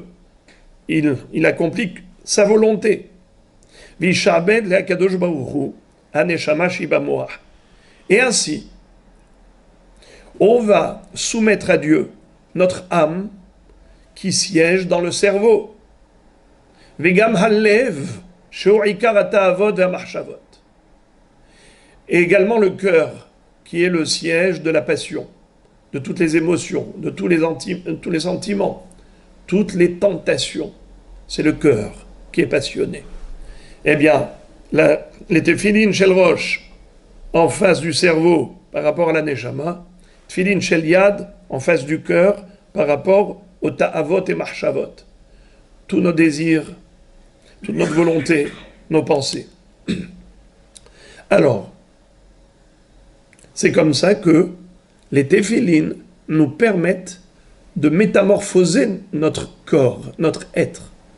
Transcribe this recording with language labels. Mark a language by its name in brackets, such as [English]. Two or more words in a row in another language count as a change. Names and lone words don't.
[French] Il accomplit sa volonté. Et ainsi, on va soumettre à Dieu notre âme qui siège dans le cerveau. [Hebrew] וגם הלב, [French] et également le cœur, qui est le siège de la passion, de toutes les émotions, de tous les sentiments, toutes les tentations. C'est le cœur qui est passionné. Eh bien, les [Hebrew] תפילין של ראש [French] en face du cerveau par rapport à la neshama, [Hebrew] תפילין של יד [French] en face du cœur par rapport au ta'avot et marchavot. Tous nos désirs, toute notre volonté, nos pensées. Alors, c'est comme ça que les téphilines nous permettent de métamorphoser notre corps, notre être.